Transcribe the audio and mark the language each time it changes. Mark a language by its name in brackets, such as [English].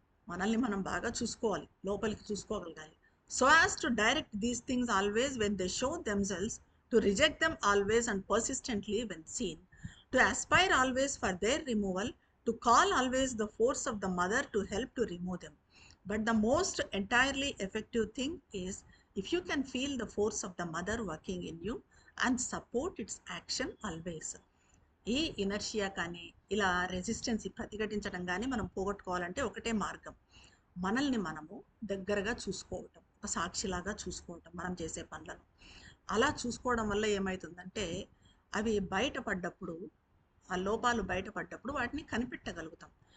[Telugu] మనల్ని మనం బాగా చూసుకోవాలి, లోపలికి చూసుకోగలగాలి. [English] So as to direct these things always when they show themselves, to reject them always and persistently when seen, to aspire always for their removal, to call always the force of the mother to help to remove them. But the most entirely effective thing is if you can feel the force of the mother working in you and support its action always. [Telugu] ఈ inertia కానీ ఇలా resistance ప్రతిఘటించడం కానీ మనం పోగొట్టుకోవాలంటే ఒకటే మార్గం, మనల్ని మనము దగ్గరగా చూసుకోవటం, ఒక సాక్షిలాగా చూసుకోవటం మనం చేసే పనులను. అలా చూసుకోవడం వల్ల ఏమవుతుందంటే అవి బయటపడ్డప్పుడు, ఆ లోపాలు బయటపడ్డప్పుడు వాటిని కనిపెట్టగలుగుతాం.